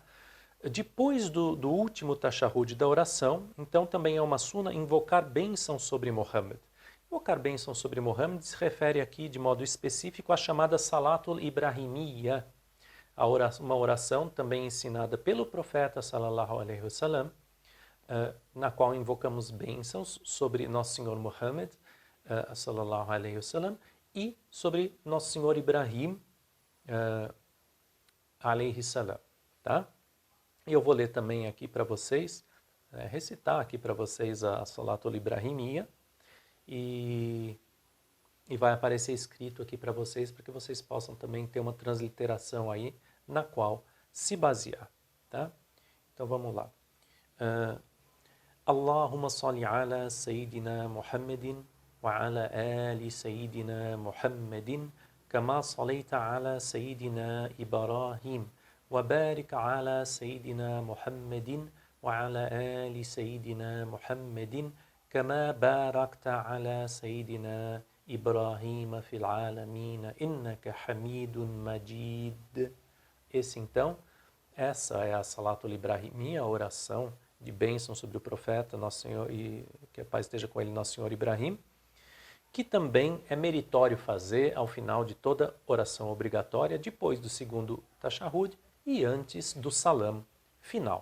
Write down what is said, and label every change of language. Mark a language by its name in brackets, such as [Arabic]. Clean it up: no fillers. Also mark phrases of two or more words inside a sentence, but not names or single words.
[Portuguese] Depois do último tashahhud da oração, então também é uma suna invocar bênção sobre Muhammad. Invocar bênção sobre Muhammad se refere aqui de modo específico à chamada Salatul Ibrahimiyya, uma oração também ensinada pelo profeta [Arabic] صلى الله عليه وسلم, [Portuguese] na qual invocamos bênçãos sobre Nosso Senhor Muhammad [Arabic] صلى الله عليه وسلم [Portuguese] e sobre Nosso Senhor Ibrahim [Arabic] عليه السلام, [Portuguese] tá? E eu vou ler também aqui para vocês, recitar aqui para vocês a Salatul Ibrahimiyya e vai aparecer escrito aqui para vocês que vocês possam também ter uma transliteração aí na qual se basear, tá? Então vamos lá. [Arabic] اللهم صل على سيدنا محمد وعلى آل سيدنا محمد كما صليت على سيدنا إبراهيم وبارك على سيدنا محمد وعلى آل سيدنا محمد كما باركت على سيدنا إبراهيم في العالمين إنك حميد مجيد. [Portuguese] Essa é a Salatul Ibrahimiyya, a oração de bênção sobre o profeta, Nosso Senhor, e que a paz esteja com ele, Nosso Senhor Ibrahim. que também é meritório fazer ao final de toda oração obrigatória, depois do segundo tashahhud e antes do salam final.